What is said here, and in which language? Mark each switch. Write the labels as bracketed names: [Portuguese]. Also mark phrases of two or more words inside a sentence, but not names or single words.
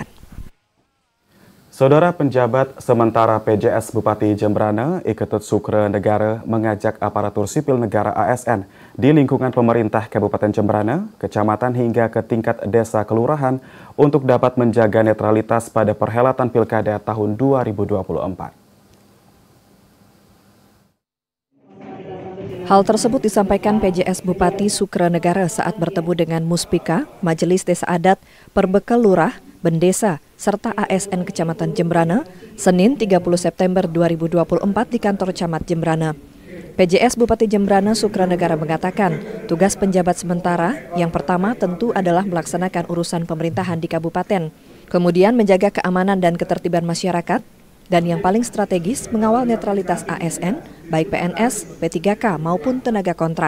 [Indonesian] Saudara penjabat sementara PJS Bupati Jembrana, Iketut Sukre Negara mengajak aparatur sipil negara ASN di lingkungan pemerintah Kabupaten Jembrana, kecamatan hingga ke tingkat desa kelurahan untuk dapat menjaga netralitas pada perhelatan Pilkada tahun 2024. Hal tersebut disampaikan PJS Bupati Sukre Negara saat bertemu dengan Muspika, Majelis Desa Adat, Perbekal Lurah, Bendesa, serta ASN Kecamatan Jembrana, Senin 30 September 2024 di kantor Camat Jembrana. PJS Bupati Jembrana Sukre Negara mengatakan, tugas penjabat sementara yang pertama tentu adalah melaksanakan urusan pemerintahan di kabupaten, kemudian menjaga keamanan dan ketertiban masyarakat, dan yang paling strategis mengawal netralitas ASN, baik PNS, P3K maupun tenaga kontrak.